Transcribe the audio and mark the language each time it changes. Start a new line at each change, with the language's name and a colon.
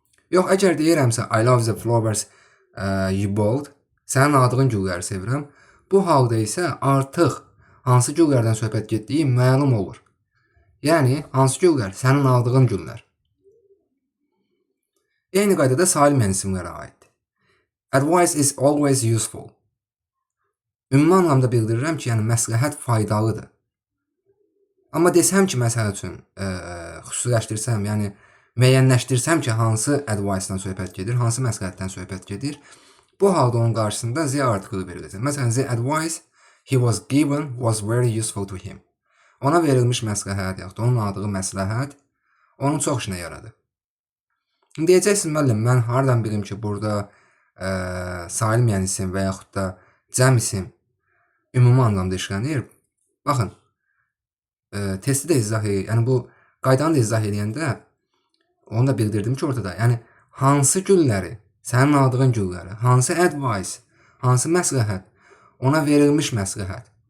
Azerbaijani: Yox, əgər deyirəmsə
English: I love the flowers you bought,
Azerbaijani: sənin aldığın gülləri sevirəm, bu halda isə artıq hansı güllərdən söhbət getdiyi məlum olur. Yəni, hansı güllər? Sənin aldığın güllər. Eyni qaydada sayılmayan isimlərə aiddir.
English: Advice is always useful.
Azerbaijani: Ümumi anlamda bildirirəm ki, yəni məsləhət faydalıdır. Amma desəm ki, məsəl üçün, xüsusiləşdirsəm, yəni müəyyənləşdirsəm ki, hansı advice-dan söhbət gedir, hansı məsləhətdən söhbət gedir, bu halda onun qarşısında the article veriləcək.
English: Məsələn, the advice he was given was very useful to him.
Azerbaijani: Ona verilmiş məsləhət, yaxud da onun aldığı məsləhət onun çox işinə yaradı. Deyəcəksiniz, müəllim, mən haradan bilim ki, burada sayılmayan isim və yaxud da cəm isim ümumi anlamda işlənir. Baxın, testi də izah edir, yəni bu qaydanı da izah edəndə onu da bildirdim ki, ortada, yəni hansı gülləri, sənin aldığın gülləri, hansı advice, hansı məsləhət, ona verilmiş məsləhət.